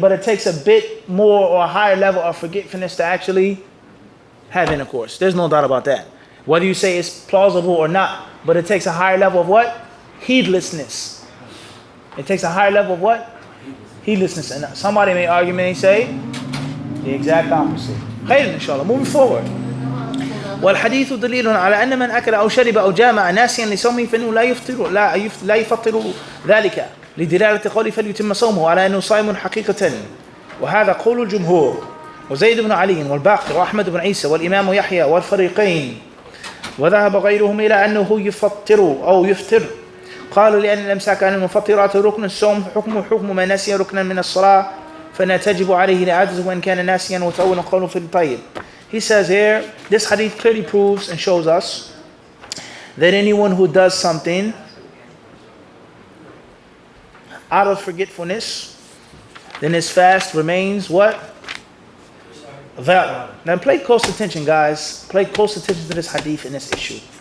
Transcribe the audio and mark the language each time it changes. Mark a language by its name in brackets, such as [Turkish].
[English] But it takes a bit more or a higher level of forgetfulness to actually have intercourse. There's no doubt about that. Whether you say it's plausible or not, but it takes a higher level of what? Heedlessness. It takes a higher level of what? Heedlessness. And somebody may argue and say the exact opposite. Khayr inshallah. Moving forward. [Arabic] والحديث دليل على أن من أكل أو شرب أو جامع ناسيا لصومه فإنه لا يفطر ذلك لدلالة قوله فليتم صومه على أنه صائم حقيقة وهذا قول الجمهور وزيد بن علي والباقر وأحمد بن عيسى والإمام يحيى والفريقين وذهب غيرهم إلى أنه يفطر أو يفطر قالوا لأن الإمساك عن المفطرات ركن الصوم حكم من نسي ركنا من الصلاة فإنها تجب عليه لعجز وإن كان ناسيا وتأول قوله في الطيب. [English] He says here, this hadith clearly proves and shows us that anyone who does something out of forgetfulness, then his fast remains what? Valid. Now pay close attention, guys. Pay close attention to this hadith and this issue.